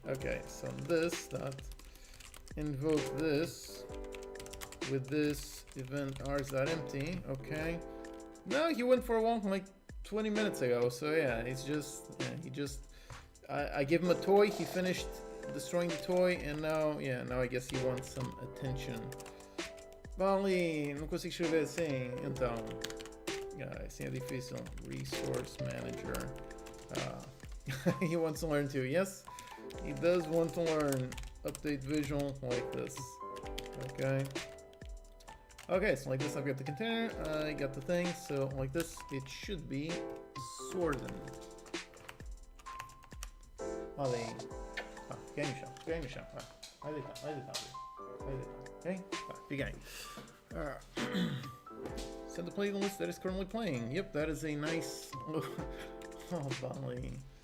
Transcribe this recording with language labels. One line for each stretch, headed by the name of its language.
English: Okay, so this dot invoke this with this event ars.empty. Okay. No, he went for a walk like 20 minutes ago, so yeah, it's just, yeah, he just, I give him a toy, he finished destroying the toy, and now, yeah, now I guess he wants some attention.
Portuguese: Bali, não consigo escrever assim, então, assim é difícil.
English: Resource manager, he wants to learn too, yes, he does want to learn. Update visual like this, okay. Okay, so like this, I've got the container, I got the thing, so like this, it should be sorted.
Portuguese: Ali. Ganha no chão, vai deitar, okay? Fica aí.
English: Send the playlist that is currently playing. Yep, that is a nice, oh, Bali.